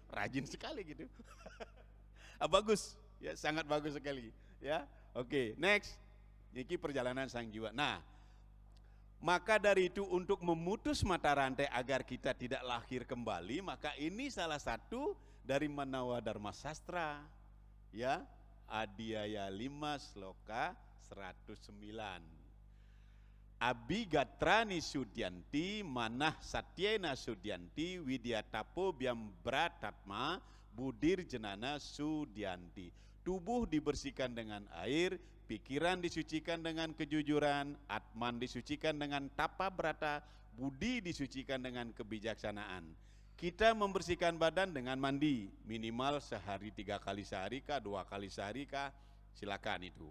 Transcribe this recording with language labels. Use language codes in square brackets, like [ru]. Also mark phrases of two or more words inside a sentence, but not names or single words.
[id] Rajin sekali gitu. Bagus, ya sangat bagus sekali, ya. Oke, next. Ini perjalanan sang jiwa. Nah, maka dari itu untuk memutus mata rantai agar kita tidak lahir kembali, maka ini salah satu dari Manawa Dharma Sastra, ya. Adhyaya 5 sloka 109. [sa] अद्भिर्गात्राणि शुध्यन्ति, मनः सत्येन शुध्यति, विद्यातपोभ्यां भूतात्मा, बुद्धिर्ज्ञानेन शुध्यति. [id] Tubuh dibersihkan dengan air, pikiran disucikan dengan kejujuran, Atman disucikan dengan tapa brata, budi disucikan dengan kebijaksanaan. Kita membersihkan badan dengan mandi, minimal sehari 3 kali sehari kah, 2 kali sehari kah, silakan itu.